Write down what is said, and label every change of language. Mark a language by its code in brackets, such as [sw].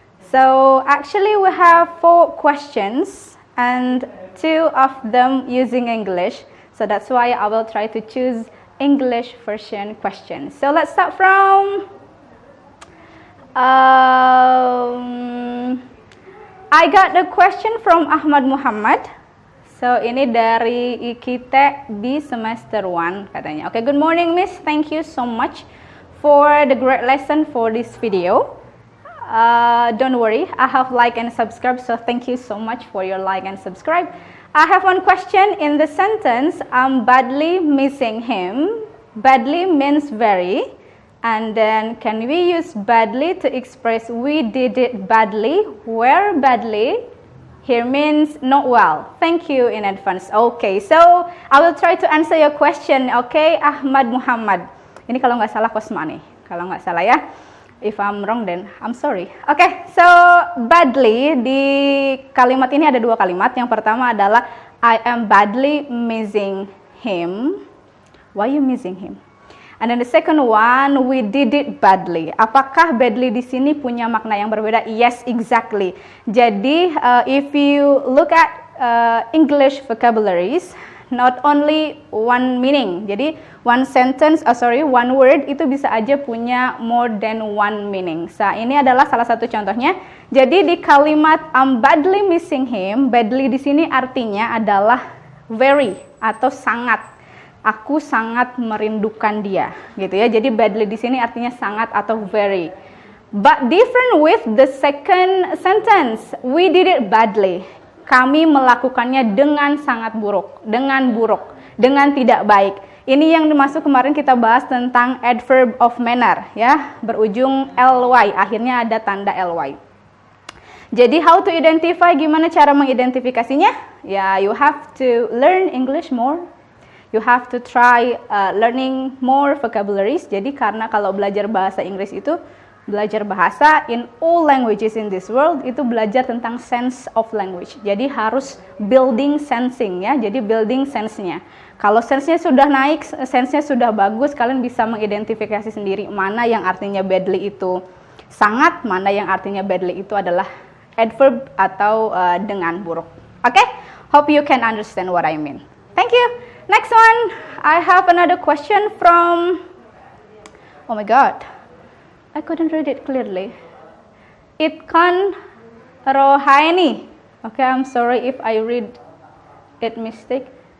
[en] So actually we have 4 questions and 2 of them using English. So that's why I will try to choose English version questions. So let's start from I got a question from Ahmad Muhammad. [id] So ini dari IKT B semester 1 katanya. [en] Okay, good morning Miss. Thank you so much for the great lesson for this video. Don't worry, I have like and subscribe, so thank you so much for your like and subscribe. I have one question in the sentence, I'm badly missing him. Badly means very, and then can we use badly to express we did it badly? Where badly? Here means not well. Thank you in advance. Okay, so I will try to answer your question. Okay, Ahmad Muhammad. [id] Ini kalau nggak salah Kosma nih, kalau nggak salah ya. [en] If I'm wrong then I'm sorry. [id] Okay, so badly di kalimat ini ada 2 kalimat. Yang pertama adalah [en] I am badly missing him. Why you missing him? And then the second one, we did it badly. [id] Apakah badly di sini punya makna yang berbeda? [en] Yes, exactly. Jadi if you look at English vocabularies, not only one meaning. Jadi one word [id] itu bisa aja punya [en] more than one meaning. [id] So ini adalah salah satu contohnya. Jadi di kalimat [en] I'm badly missing him, [id] badly di sini artinya adalah very atau sangat. Aku sangat merindukan dia, gitu ya. Jadi badly di sini artinya sangat atau very. [en] But different with the second sentence, we did it badly. [id] Kami melakukannya dengan sangat buruk, dengan tidak baik. Ini yang dimaksud kemarin kita bahas tentang adverb of manner, ya, berujung ly, akhirnya ada tanda ly. Jadi [en] how to identify, [id] gimana cara mengidentifikasinya? [en] Ya, you have to learn English more. You have to try learning more vocabularies. [id] Jadi karena kalau belajar bahasa Inggris itu belajar bahasa [en] in all languages in this world [id] itu belajar tentang [en] sense of language. [id] Jadi harus [en] building sensing [id] ya. Jadi building sense-nya. Kalau sense-nya sudah naik, sense-nya sudah bagus, kalian bisa mengidentifikasi sendiri mana yang artinya badly itu sangat, mana yang artinya badly itu adalah adverb atau dengan buruk. [en] Okay? Hope you can understand what I mean. Thank you. Next one, I have another question from, oh my god, I couldn't read it clearly. Itkan Rohaini. Okay, I'm sorry if I read it mistake.